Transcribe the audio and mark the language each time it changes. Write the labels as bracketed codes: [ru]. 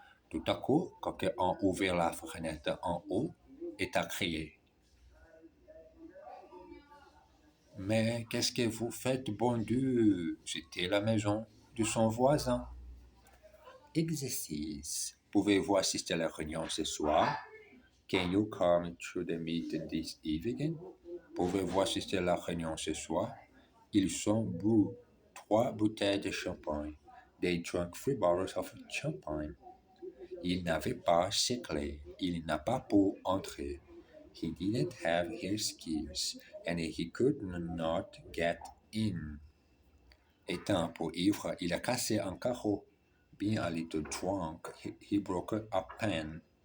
[fr] Tout à coup, quelqu'un a ouvert la fenêtre en haut et a crié. Mais qu'est-ce que vous faites, bon Dieu? C'était la maison de son voisin. Exercice. Pouvez-vous assister à la réunion ce soir? [en] Can you come to the meeting this evening? [fr] Pouvez-vous assister à la réunion ce soir? Ils ont bu 3 bouteilles de champagne. [en] They drank 3 bottles of champagne. [fr] Il n'avait pas ses clés. Il n'a pas pu entrer. [en] He didn't have his keys, and he could not get in. [fr] Étant un peu ivre, il a cassé un carreau. [en] Being a little drunk, he broke a pen.